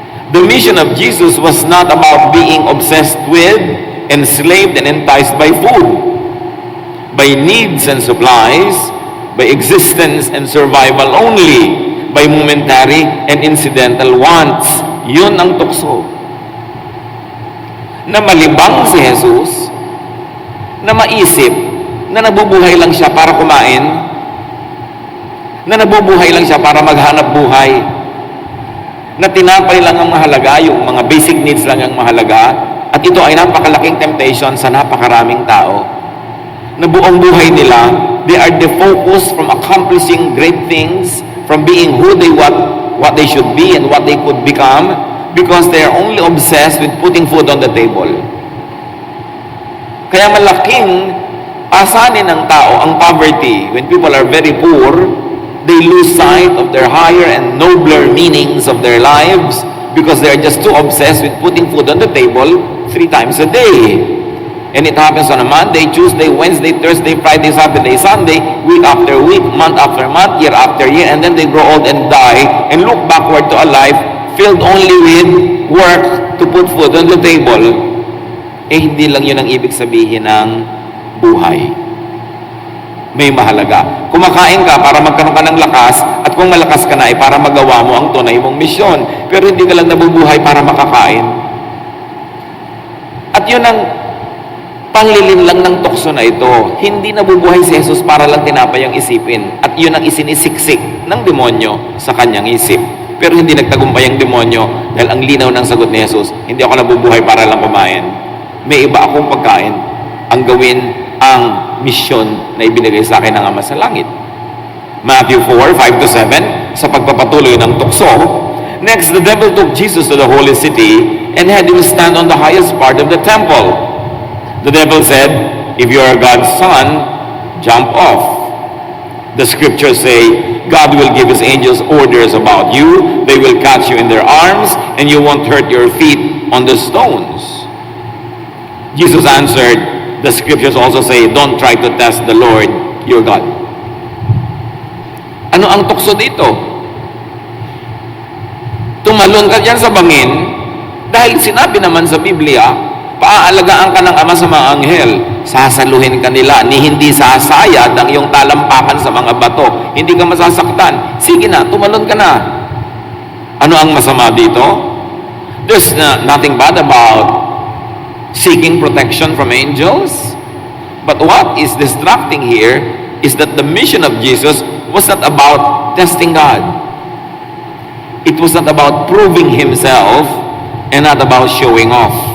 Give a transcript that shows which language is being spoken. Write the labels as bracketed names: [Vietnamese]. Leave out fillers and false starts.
[English] The mission of Jesus was not about being obsessed with, enslaved, and enticed by food, by needs and supplies, by existence and survival only, by momentary and incidental wants. [Filipino] Yun ang tukso. Na malibang si Jesus, na maisip, na nabubuhay lang siya para kumain, na nabubuhay lang siya para maghanap buhay, na tinapay lang ang mahalaga, yung mga basic needs lang ang mahalaga, at ito ay napakalaking temptation sa napakaraming tao. Na buong buhay nila, [English] they are defocused from accomplishing great things, from being who they what they should be and what they could become, because they are only obsessed with putting food on the table. [Filipino] Kaya malaking asanin ng tao ang poverty. [English] When people are very poor, they lose sight of their higher and nobler meanings of their lives because they are just too obsessed with putting food on the table 3 times a day. And it happens on a Monday, Tuesday, Wednesday, Thursday, Friday, Saturday, Sunday, week after week, month after month, year after year, and then they grow old and die and look backward to a life filled only with work to put food on the table. [Filipino] Eh, hindi lang yun ang ibig sabihin ng buhay. May mahalaga. Kumakain ka para magkaroon ka ng lakas, at kung malakas ka na ay para magawa mo ang tunay mong misyon. Pero hindi ka lang nabubuhay para makakain. At yun ang panglilin lang ng tukso na ito. Hindi nabubuhay si Jesus para lang tinapay ang isipin. At yun ang isinisiksik ng demonyo sa kanyang isip. Pero hindi nagtagumpay ang demonyo dahil ang linaw ng sagot ni Jesus, hindi ako nabubuhay para lang kumain. May iba akong pagkain. Ang gawin ang misyon na ibinigay sa akin ng Ama sa Langit. Matthew 4, 5-7, sa pagpapatuloy ng tukso. [English] Next, the devil took Jesus to the holy city and had him stand on the highest part of the temple. The devil said, "If you are God's son, jump off. The scriptures say, God will give his angels orders about you. They will catch you in their arms, and you won't hurt your feet on the stones." Jesus answered, "The scriptures also say, don't try to test the Lord your God." [Filipino] Ano ang tukso dito? Tumalon ka dyan sa bangin dahil sinabi naman sa Biblia, paaalagaan ka ng Ama sa mga anghel, sasaluhin ka nila, ni hindi sasayad ang iyong talampakan sa mga bato, hindi ka masasaktan. Sige na, tumalon ka na. Ano ang masama dito? [English] There's nothing bad about seeking protection from angels. But what is distracting here is that the mission of Jesus was not about testing God. It was not about proving himself and not about showing off.